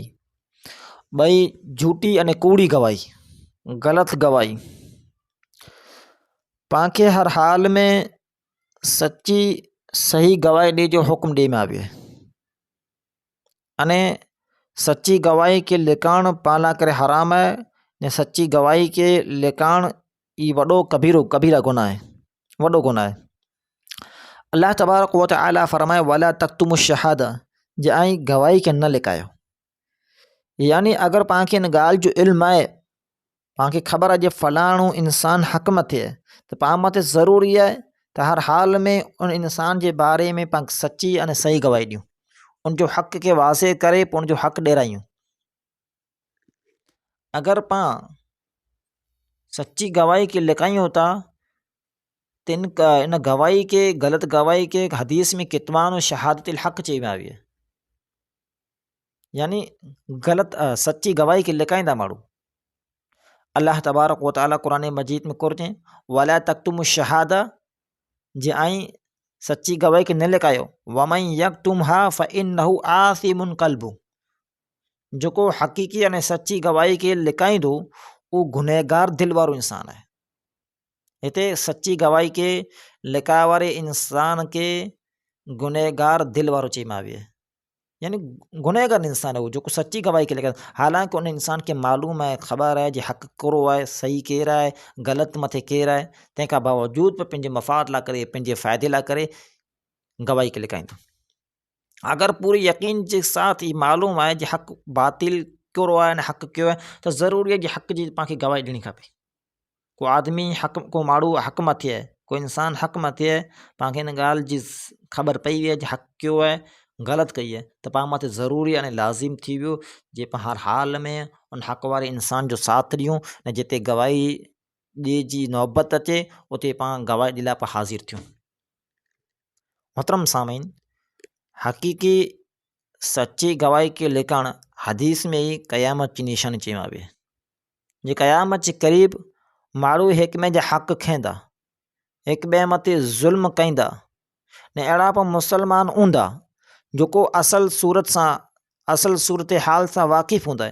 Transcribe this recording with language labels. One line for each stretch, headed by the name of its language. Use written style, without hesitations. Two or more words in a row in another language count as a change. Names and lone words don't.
Kachhi: ॿई झूठी अने कूड़ी गवाही, ग़लति गवाही। पाण खे हर हाल में सच्ची सही गवाही ॾे जो हुकुम ॾे में आयो आहे अने सच्ची गवाही के लिकाण पाण लाइ करे हराम आहे ने सच्ची गवाही के लिकाण ई वॾो कबीरा गुनाह आहे, वॾो गुनाह आहे। अल्लाह
Arabic: تبارك وتعالى
Kachhi: फरमाए
Arabic: ولا تكتموا الشهادة,
Kachhi: जे ऐं गवाही खे न लिकायो। यानी अगर पाण खे इन ॻाल्हि जो इल्मु आहे, पाण खे ख़बर आहे जे फलाणो इंसान हक़ मथे आहे, त पाण मथे ज़रूरी आहे त हर हाल में उन इंसान जे बारे में पाण सच्ची अने सही गवाही ॾियूं, उनजो हक़ खे वाज़े करे पोइ उनजो हक़ ॾियरायूं। अगर पाण सच्ची गवाही के लिकायूं था त इन गवाही के, ग़लति गवाही के हदीस में
Arabic: كتمان شهادة الحق
Kachhi: चई में आई आहे। यानी ग़लति सच्ची गवाही के लिकाईंदा माण्हू। अल्लाह
Arabic: تبارك وتعالى
Kachhi: क़ुरान मजीद में कुरजे
Arabic: ولا تكتموا الشهادة,
Kachhi: जे ऐं सच्ची गवाही के न लिकायो।
Arabic: ومن يكتمها فإنه آثم قلبه,
Kachhi: जेको हक़ीक़ी अने सच्ची गवाही के लिकाईंदो उहो गुनहगार दिल वारो इंसान आहे। हिते सच्ची गवाही के लिकाए वारे इंसान के गुनहगार दिल वारो चई में आयो आहे। यानी गुनहगार इंसान है वो जो सच्ची गवाही के लिकाए। हालांकि उन इंसान के मालूम है, ख़बर है जे हक़ कहिड़ो आहे, सही केरु आहे, ग़लति मथे केरु आहे, तंहिंखां बावजूद बि पंहिंजे मफ़ाद लाइ करे, पंहिंजे फ़ाइदे लाइ करे गवाही के लिकाईंदो। अगर
Urdu: پورے یقین کے ساتھ
Kachhi: ही मालूम आहे जे हक़ बातिल कहिड़ो आहे ऐं हक़ कहिड़ो आहे, त ज़रूरी आहे जे हक़ जी पाण खे गवाही ॾियणी खपे। को आदमी हक़, को माण्हू हक़ मथे आहे, को इंसान हक़ मथे आहे, पाण खे हिन ॻाल्हि जी ख़बर पई आहे जे हक़ कहिड़ो आहे, ग़लति कई आहे, त पाण मथे ज़रूरी अने लाज़िम थी वियो जे पाण हर हाल में उन हक़ वारे इंसान जो साथ ॾियूं ऐं जिते गवाही ॾिए जी नौबत अचे उते पाण गवाही ॾिए लाइ पाण हाज़िर थियूं। मोहतरम सामीन, हक़ीक़ी सच्ची गवाही के लिकाण हदीस में ही क़यामत जी निशानी चई में आई आहे। जे क़यामत जे क़रीब माण्हू हिक ॿिए जा हक़ खईंदा, हिक ॿिए मथे ज़ुल्म कईंदा ने अहिड़ा बि मुसलमान हूंदा जेको असल सूरत हाल सां वाक़िफ़ हूंदा।